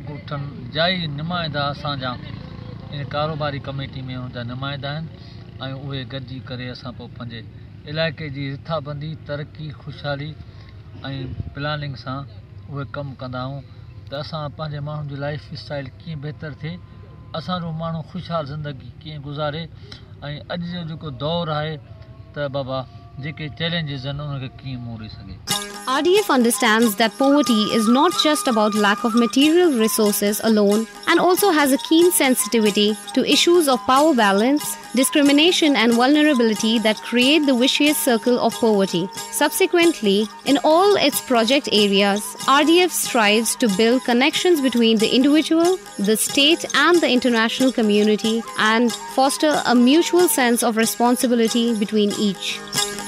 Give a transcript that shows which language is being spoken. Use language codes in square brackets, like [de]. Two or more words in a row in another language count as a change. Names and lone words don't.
[sd] ॻोठनि जा ई नुमाइंदा असांजा इन कारोबारी कमेटी में उन जा नुमाइंदा आहिनि ऐं उहे गॾिजी करे असां पोइ पंहिंजे इलाइक़े जी रिथाबंदी तरक़ी ख़ुशहाली ऐं प्लानिंग सां उहे कमु कंदा आहियूं त असां पंहिंजे माण्हुनि जी [en] life style [sd] कीअं बहितरु थिए असांजो माण्हू ख़ुशहाल ज़िंदगी कीअं गुज़ारे ऐं अॼु जो जेको दौरु आहे त बाबा जेके चैलेंजेस आहिनि उनखे कीअं मोड़े सघे. [en] RDF understands that poverty is not just about lack of material resources alone and also has a keen sensitivity to issues of power balance, discrimination and vulnerability that create the vicious circle of poverty. Subsequently, in all its project areas, RDF strives to build connections between the individual, the state and the international community and foster a mutual sense of responsibility between each.